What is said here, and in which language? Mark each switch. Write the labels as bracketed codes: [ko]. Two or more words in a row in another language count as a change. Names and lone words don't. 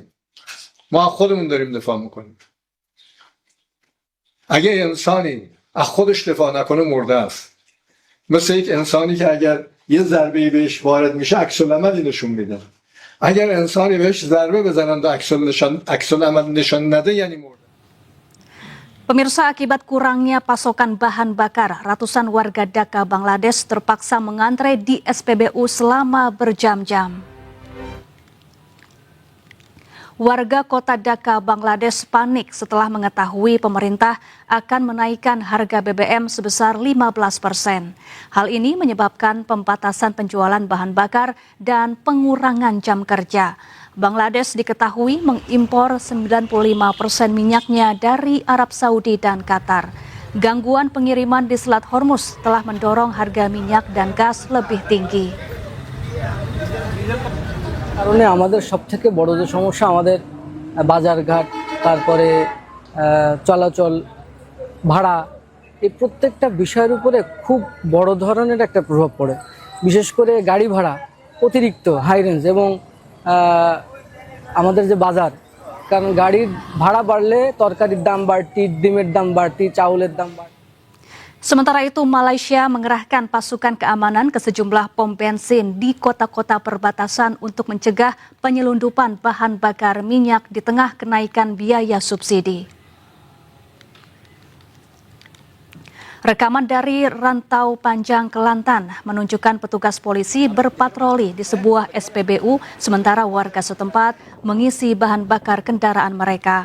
[fa] ما از خودمون داریم دفاع میکنیم. اگه انسانی از خودش دفاع نکنه مرده است. مثل یک انسانی که اگر یه ضربه‌ای بهش وارد میشه عکس العملی نشون میده. اگر انسانی بهش ضربه بزنن و عکس العمل نشون نده یعنی مرده. [id] Pemirsa, akibat kurangnya pasokan bahan bakar, ratusan warga Dhaka, Bangladesh terpaksa mengantre di SPBU selama berjam-jam. Warga kota Dhaka, Bangladesh panik setelah mengetahui pemerintah akan menaikkan harga BBM sebesar 15%. Hal ini menyebabkan pembatasan penjualan bahan bakar dan pengurangan jam kerja. Bangladesh diketahui mengimpor 95% minyaknya dari Arab Saudi dan Qatar. Gangguan pengiriman di Selat Hormuz telah mendorong harga minyak dan gas lebih tinggi. [bn] কারণে আমাদের সবথেকে বড় যে সমস্যা আমাদের বাজারঘাট, তারপরে চলাচল, ভাড়া এই প্রত্যেকটা বিষয়ের উপরে খুব বড় ধরনের একটা প্রভাব পড়ে। বিশেষ করে গাড়ি ভাড়া অতিরিক্ত [en] high range [bn] এবং আমাদের যে বাজার, কারণ গাড়ির ভাড়া বাড়লে তরকারির দাম বাড়তি, ডিমের দাম বাড়তি, চাউলের দাম বাড়তি। [id] Sementara itu, Malaysia mengerahkan pasukan keamanan ke sejumlah pom bensin di kota-kota perbatasan untuk mencegah penyelundupan bahan bakar minyak di tengah kenaikan biaya subsidi. Rekaman dari Rantau Panjang, Kelantan menunjukkan petugas polisi berpatroli di sebuah SPBU sementara warga setempat mengisi bahan bakar kendaraan mereka.